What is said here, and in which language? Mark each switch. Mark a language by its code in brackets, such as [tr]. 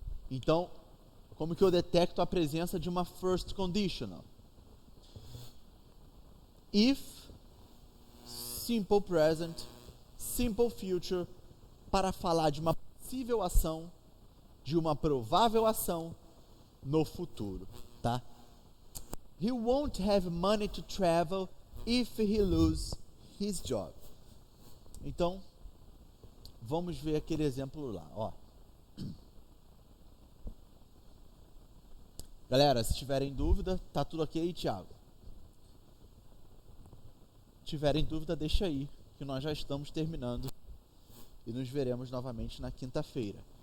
[pt] Então, como que eu detecto a presença de uma first conditional? If simple present, simple future, para falar de uma possível ação, de uma provável ação no futuro, tá? [en] He won't have money to travel if he loses his job. [pt] Então, vamos ver aquele exemplo lá, ó. Galera, se tiverem dúvida, tá tudo ok, Thiago? Se tiverem dúvida, deixa aí, que nós já estamos terminando e nos veremos novamente na quinta-feira.